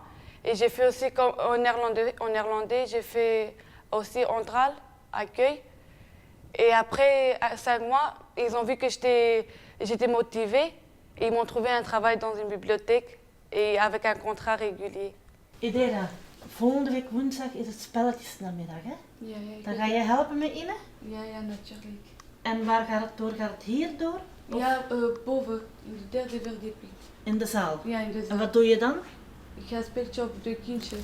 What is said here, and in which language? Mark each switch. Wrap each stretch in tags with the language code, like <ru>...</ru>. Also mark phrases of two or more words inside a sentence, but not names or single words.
<fr>Et j'ai fait aussi en néerlandais j'ai fait aussi Ontral, accueil. Et après 5 mois, ils ont vu que j'étais motivée. Et ils m'ont trouvé un travail dans une bibliothèque et avec un contrat régulier.</fr> <nl>Idera, volgende week woensdag is het spelletjesnamiddag, hè? Ja, ja. Dan ga je helpen met Ine? Ja, ja, natuurlijk. En waar gaat het door? Gaat het hier door? Of? Ja, boven, in de derde verdieping. In de zaal? Ja, in de zaal. En wat doe je dan? Ik ga spelen op de kindjes.</nl>